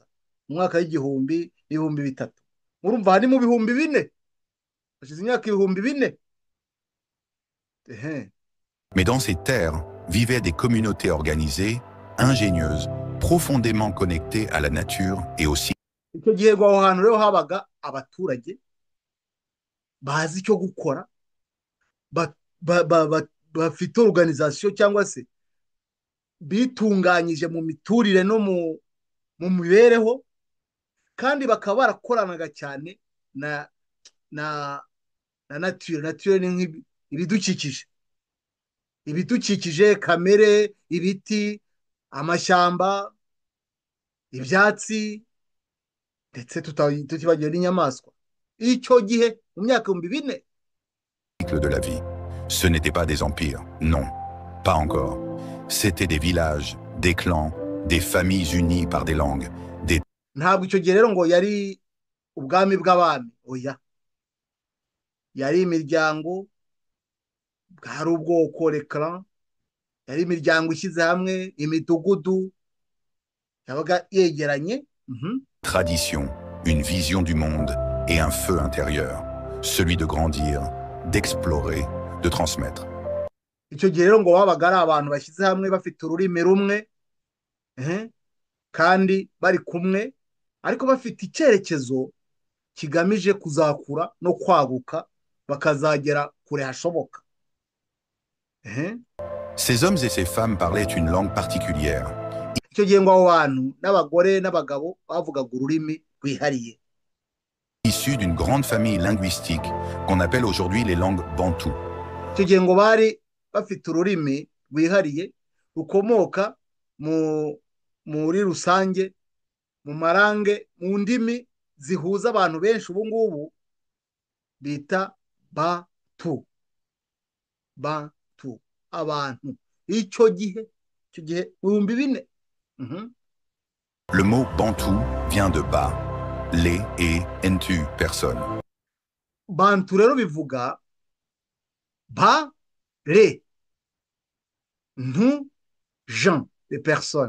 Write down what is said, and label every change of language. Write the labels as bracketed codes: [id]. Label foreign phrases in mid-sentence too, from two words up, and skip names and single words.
[rw] Mu mwaka w'igihumbi n'ibihumbi 3, murumva hari mu bihumbi 4, hashize imyaka ibihumbi 4. [fr] Mais dans ces terres vivaient des communautés organisées, ingénieuses, profondément connectées à la nature et aussi. [rw] Icyo gihe aho hantu rero habaga abaturage bazi icyo gukora, bafite organisation cyangwa se bitunganyije mu miturire no mu mibereho, kandi bakaba barakoranaga cyane na nature ni ibidukikije kamere, ibiti, amashyamba, ibyatsi, ndetse tutibagiwe n'inyamaswa. Icyo gihe mu myaka 4 [fr] de la vie. Ce n'étaient pas des empires, non, pas encore. C'étaient des villages, des clans, des familles unies par des langues, des... [rw] Ntabwo icyo gihe rero ngo yari ubwami bw'abami, oya. Yari imiryango, bwari ubwoko, [fr] les clans, [rw] yari imiryango ishyize hamwe, imidugudu yabaga yegeranye. [fr] Tradition, une vision du monde et un feu intérieur, celui de grandir, d'explorer, de transmettre. [rw] Icyo gihe rero ngo babaga ari abantu bashyize hamwe, bafite ururimi rumwe, kandi bari kumwe, ariko bafite icyerekezo kigamije kuzakura no kwaguka, bakazagera kure hashoboka. [fr] Ces hommes et ces femmes parlaient une langue particulière. [rw] icyo gihe ngo abo bantu n'abagore n'abagabo bavugaga ururimi rwihariye [fr] Issus d'une grande famille linguistique qu'on appelle aujourd'hui les langues bantoues. [rw] icyo gihe ngo bari bafite ururimi rwihariye rukomoka muri rusange mu marange mu ndimi zihuza abantu benshi ubu ngubu bita bantu abantu icyo gihe mu 2004. [fr] Le mot bantou vient de ba, les et entu, personne. [rw] Bantu rero bivuga ba, [fr] les, ntu, gens, les personnes.